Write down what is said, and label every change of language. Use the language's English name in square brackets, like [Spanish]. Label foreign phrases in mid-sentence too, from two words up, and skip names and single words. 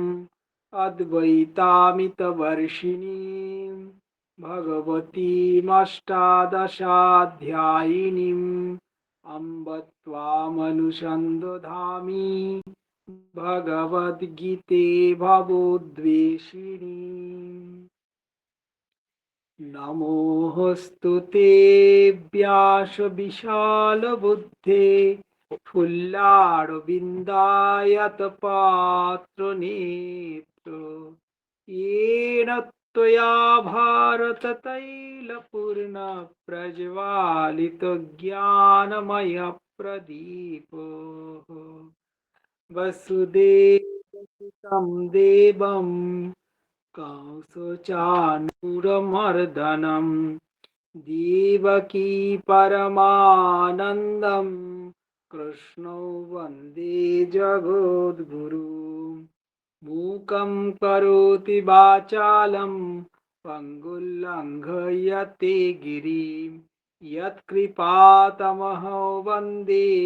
[Sanskrit] অদ্বৈতামিতবর্ষিণীম ভগবতীমষ্টাদশাধ্যায়িনীম অম্ব ত্বামনুসন্দধামি ভগবদ্গীতে ভবোদ্বেষিণী। নমোস্তু তে ব্যাস বিশাল বুদ্ধে ফুল্লারবিন্দায়ত পাত্র নেত্র येन त्वया भारत तैलपूर्ण प्रज्वालित ज्ञानमय प्रदीपो वसुदेवसुतं देवं कंसचाणूरमर्दनं देवकी परमानन्दं कृष्णौ वन्दे जगद्गुरुम् मूकं करोति वाचालं पङ्गुल्लङ्घयते गिरिं यत्कृपातमहो वन्दे